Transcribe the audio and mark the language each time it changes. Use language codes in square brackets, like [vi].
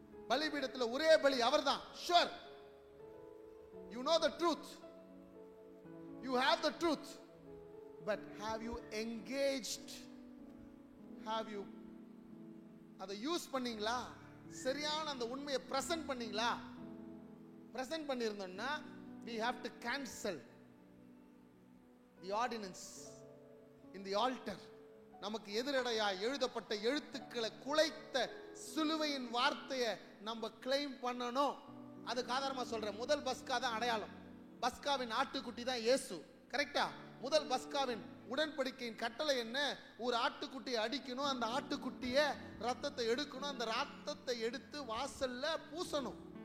[ta] பலிபீடத்தில் ஒரே பலி அவர்தான். [en] Sure. You know the truth. You have the truth. But have you engaged? Have you [ta] அதை யூஸ் பண்ணீங்களா? சரியான அந்த உண்மையை பிரசன்ட் பண்ணீங்களா? Present பண்ணியிருந்தோம்னா [en] we have to cancel the ordinance in the altar. [ta] நமக்கு எதிரடையா எழுதப்பட்ட எழுத்துக்களை குலைத்த சிலுவையின் வார்த்தையை நம்ம கிளைம் பண்ணணும். அதுக்கு ஆதாரமா சொல்றேன். முதல் பஸ்கா தான் அடையாளம். பஸ்காவின் ஆட்டுக்குட்டி தான் இயேசு. கரெக்டா? முதல் பஸ்காவின் உடன்படிக்கையின் கட்டளை என்ன? ஒரு ஆட்டுக்குட்டியை அடிக்கணும், அந்த ஆட்டுக்குட்டிய ரத்தத்தை எடுக்கணும், அந்த ரத்தத்தை எடுத்து வாசல்ல பூசணும்.